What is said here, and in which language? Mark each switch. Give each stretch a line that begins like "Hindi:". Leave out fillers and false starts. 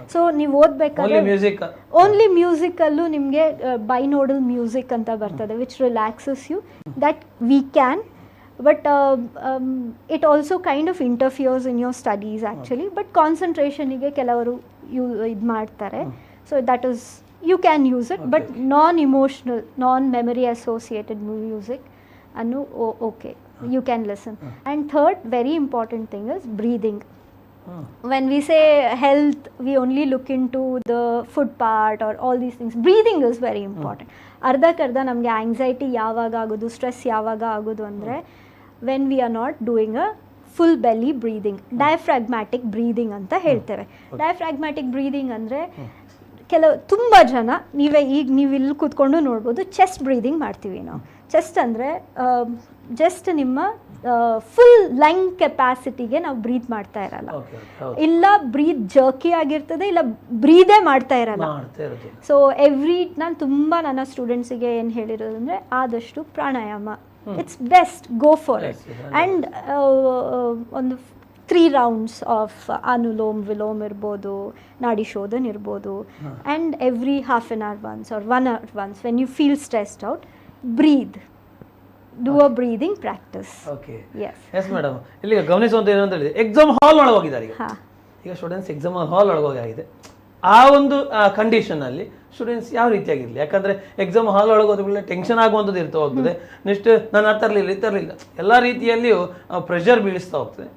Kannada: So ನೀವು ಓದಬೇಕಾದ್ರೆ only ಮ್ಯೂಸಿಕಲ್ಲೂ ನಿಮಗೆ ಬೈನೋಡಲ್ ಮ್ಯೂಸಿಕ್ ಅಂತ ಬರ್ತದೆ
English: Which relaxes you, that we can. But it also kind of interferes in your studies actually. But concentration
Kannada: ige ಕೆಲವರು ಇದು ಮಾಡ್ತಾರೆ.
English: So that is, you can use it. But non-emotional, non-memory associated music annu okay, you can listen. And third very important thing is breathing. When we say health, we only look into the food part or all these things. Breathing is very important.
Kannada: ಅರ್ಧಕ್ಕರ್ಧ ನಮಗೆ anxiety ಯಾವಾಗ ಆಗೋದು, stress ಯಾವಾಗ ಆಗೋದು ಅಂದರೆ
English: when we are not doing a full belly breathing, diaphragmatic breathing
Kannada: ಅಂತ ಹೇಳ್ತೇವೆ. Diaphragmatic breathing ಅಂದರೆ ತುಂಬ ಜನ ನೀವು ಇಲ್ಲಿ ಕೂತ್ಕೊಂಡು ನೋಡ್ಬೋದು, ಚೆಸ್ಟ್ ಬ್ರೀದಿಂಗ್ ಮಾಡ್ತೀವಿ ನಾವು. ಚೆಸ್ಟ್ ಅಂದರೆ ಜಸ್ಟ್ ನಿಮ್ಮ ಫುಲ್ ಲಂಗ್ ಕೆಪಾಸಿಟಿಗೆ ನಾವು ಬ್ರೀತ್ ಮಾಡ್ತಾ ಇರಲ್ಲ, ಇಲ್ಲ ಬ್ರೀತ್ ಜರ್ಕಿ ಆಗಿರ್ತದೆ, ಇಲ್ಲ ಬ್ರೀದೇ ಮಾಡ್ತಾ ಇರಲ್ಲ. ಸೊ ನಾನು ತುಂಬ ನನ್ನ ಸ್ಟೂಡೆಂಟ್ಸಿಗೆ ಏನು ಹೇಳಿರೋದು ಅಂದರೆ ಆದಷ್ಟು ಪ್ರಾಣಾಯಾಮ,
English: It's best, go for it.
Kannada: And ಒಂದು 3 rounds ಆಫ್ ಅನುಲೋಮ್ ವಿಲೋಮ್ ಇರ್ಬೋದು, ನಾಡಿ ಶೋಧನ್ ಇರ್ಬೋದು.
English: And every half an hour once or 1 hour once when you feel stressed out, breathe. Do a breathing practice. Okay. Yes. Yes madam.
Kannada: ಇಲ್ಲಿ ಗಮನಿಸುವಂತ ಏನು ಅಂತ ಹೇಳಿದ್ರೆ exam hall ಒಳಗೆ ಹೋಗಿದ್ದಾರೆ ಈಗ ಸ್ಟೂಡೆಂಟ್ಸ್ ಎಕ್ಸಾಮ್ ಹಾಲ್ ಒಳಗೆ ಹೋಗಿದೆ. ಆ ಒಂದು ಕಂಡೀಷನ್ ಅಲ್ಲಿ ಸ್ಟೂಡೆಂಟ್ಸ್ ಯಾವ ರೀತಿಯಾಗಿರಲಿ, ಯಾಕಂದ್ರೆ ಎಕ್ಸಾಮ್ ಹಾಲ್ ಒಳಗೆ ಹೋದ ಟೆನ್ಷನ್ ಆಗುವಂಥದ್ದು ಇರ್ತಾ ಹೋಗ್ತದೆ. ನೆಕ್ಸ್ಟ್ ನಾನು ತರಲಿಲ್ಲ ಎಲ್ಲ ರೀತಿಯಲ್ಲಿಯೂ ಪ್ರೆಷರ್ ಬೀಳಿಸ್ತಾ ಹೋಗ್ತದೆ.